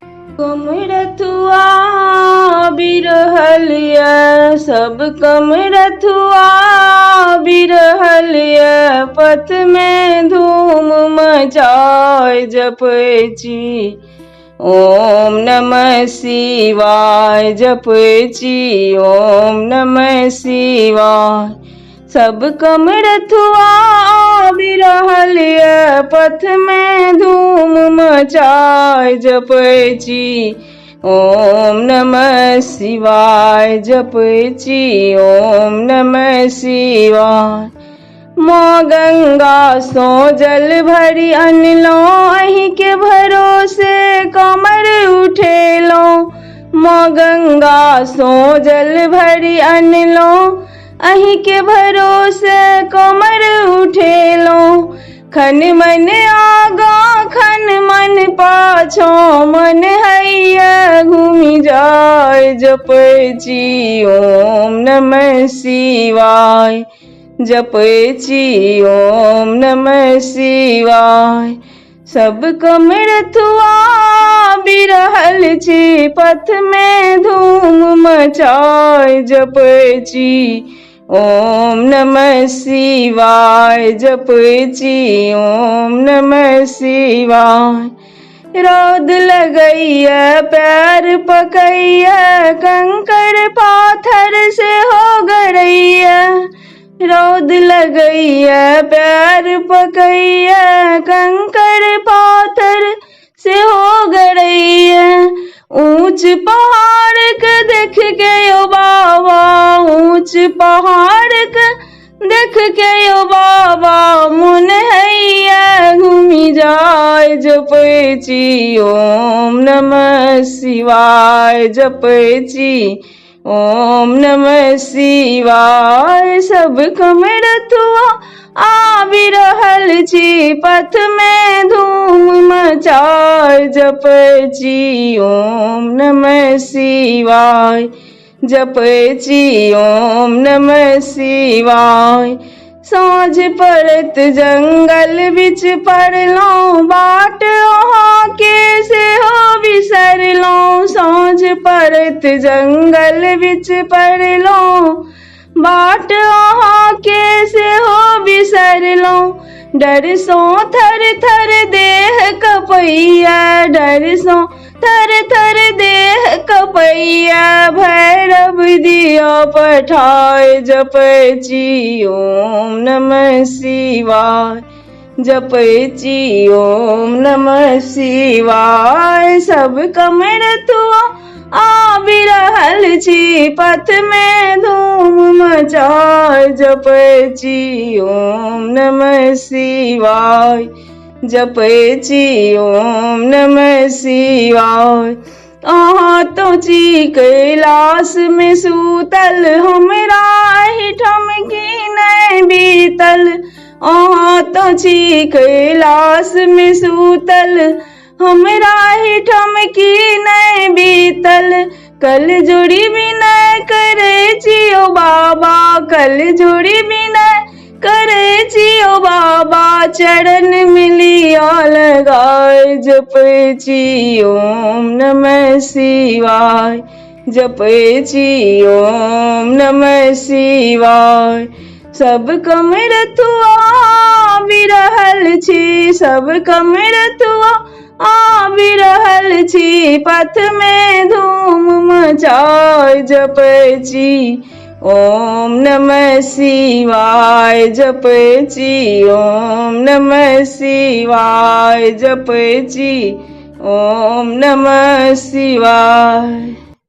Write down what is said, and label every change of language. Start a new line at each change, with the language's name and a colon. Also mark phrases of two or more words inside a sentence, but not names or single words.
Maithili: कमरथुआ बिरहलिया सब कमरथुआ बिरहलिया पथ में धूम मचाए जपची
Sanskrit: ओम नमः शिवाय
Maithili: जपची
Sanskrit: ओम नमः शिवाय
Maithili: सब कमरथुआ बिरहलिया पथ में धूम मचाए जपची
Sanskrit: ओम नमः शिवाय
Maithili: जपची
Sanskrit: ओम नमः शिवाय
Maithili: माँ गंगा सो जल भरी अनलो अही के भरोसे कमर उठेलो माँ गंगा सो जल भरी अनलो अही के भरोसे कमर उठेलो खन मन आगा खन मन पाछो मन हैया घूमी जाए जपची
Sanskrit: ओम नमः शिवाय
Maithili: जपची
Sanskrit: ओम नमः शिवाय
Maithili: सब कमरथुआ बिरहल छी पथ में धूम मचाए जपची
Sanskrit: ओम नमः शिवाय
Maithili: जपची
Sanskrit: ओम नमः
Maithili: शिवाय रौद लगैया पैर पकैया कंकड़ पाथर से हो गरैया रौद लगैया पैर पकैया कंकड़ पाथर से हो गरैया ऊंच पहाड़ के देख के यो बाबा ऊंच पहाड़ के देख के यो बाबा मन हैया घूमी जाए जपची
Sanskrit: ओम नमः शिवाय
Maithili: जपची
Sanskrit: ओम नमः शिवाय
Maithili: सब कमरथुआ बिरहल छी पथ में धूम मचाए जपची
Sanskrit: ओम नमः शिवाय
Maithili: जपची
Sanskrit: ओम नमः शिवाय
Maithili: साँझ पड़त जंगल बिच पड़लो बाट वहाँ के से हो बिसरलो साँझ पड़त जंगल बिच पड़लो बाट वहाँ के से हो बिसरलो डर सो थर थर देह कपैया डर सो थर थर देह कपैया भैरव दिया पठाए जपची
Sanskrit: ओम नमः शिवाय
Maithili: जपची
Sanskrit: ओम नमः शिवाय
Maithili: सब कमरथुआ बिरहल छी पथ में धूम मचाए जपची
Sanskrit: ओम नमः शिवाय
Maithili: जपची
Sanskrit: ओम नमः शिवाय
Maithili: अहाँ तो ची कैलाश में सूतल हमरा ठमकी नहीं बीतल अहाँ तो ची कैलाश में सूतल हमरा ठमकी नहीं बीतल कल जोड़ी बिना करे जियो बाबा कल जोड़ी बिना करे जियो बाबा चरण मिलिया लगाए जपची
Sanskrit: ओम नमः शिवाय
Maithili: जपची
Sanskrit: ओम नमः शिवाय
Maithili: सब कमरथुआ बिरहल छी सब कमरथुआ बिरहल छी पथ में धूम मचाए जपची
Sanskrit: ओम नमः शिवाय
Maithili: जपची
Sanskrit: ओम नमः शिवाय
Maithili: जपची
Sanskrit: ओम नमः शिवाय।